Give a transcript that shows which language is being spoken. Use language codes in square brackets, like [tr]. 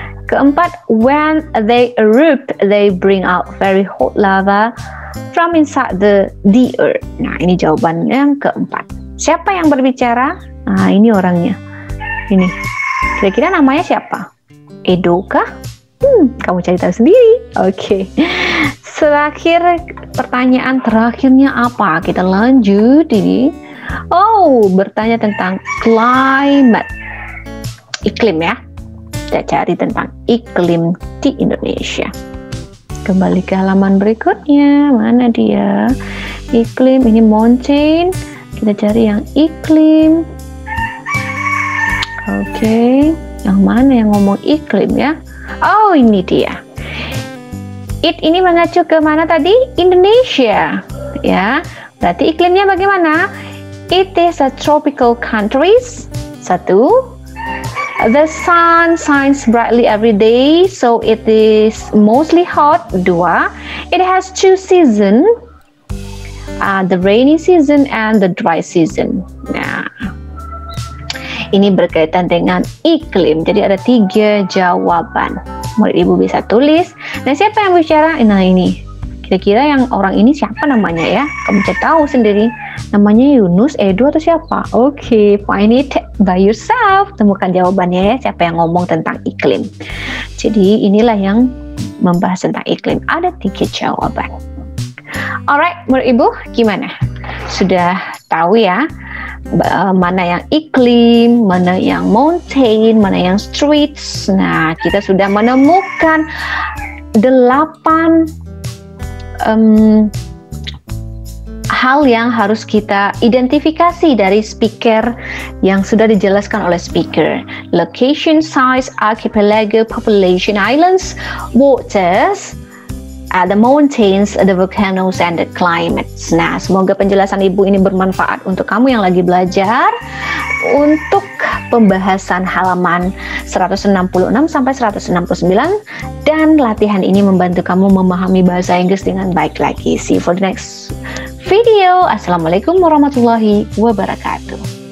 [id] Keempat, [en] when they erupt, they bring out very hot lava from inside the earth. [id] Nah, ini jawaban yang keempat. Siapa yang berbicara? Ini orangnya. Ini. Kira-kira namanya siapa? Edo kah? Kamu cari tahu sendiri. Oke. Terakhir, pertanyaan terakhirnya apa? Kita lanjut ini. Bertanya tentang climate. Iklim ya. Kita cari tentang iklim di Indonesia. Kembali ke halaman berikutnya. Mana dia? Iklim, ini mountain. Kita cari yang iklim. Oke. Yang mana yang ngomong iklim ya? Ini dia. Ini mengacu ke mana tadi? Indonesia. Ya. Berarti iklimnya bagaimana? [en] It is a tropical countries. [id] Satu. [en] The sun shines brightly every day, so it is mostly hot. [id] Dua. [en] It has two seasons. The rainy season and the dry season. [id] Nah, ini berkaitan dengan iklim. Jadi ada 3 jawaban. Murid ibu bisa tulis. Nah, siapa yang bicara? Nah, ini. Kira-kira yang orang ini siapa namanya ya? Kamu cari tahu sendiri. Namanya Yunus, Edo, atau siapa? Oke, [en] find it by yourself. [id] Temukan jawabannya ya, siapa yang ngomong tentang iklim. Jadi inilah yang membahas tentang iklim. Ada 3 jawaban. Alright, murid ibu, gimana? Sudah tahu ya? Mana yang iklim, mana yang mountain, mana yang streets. Nah, kita sudah menemukan 8 hal yang harus kita identifikasi dari speaker yang sudah dijelaskan oleh speaker. [en] Location, size, archipelago, population, islands, waters, the mountains, the volcanoes, and the climates. [id] Nah, semoga penjelasan ibu ini bermanfaat untuk kamu yang lagi belajar untuk pembahasan halaman 166 sampai 169, dan latihan ini membantu kamu memahami bahasa Inggris dengan baik lagi. [en] See you for the next video. [id] Assalamualaikum warahmatullahi wabarakatuh.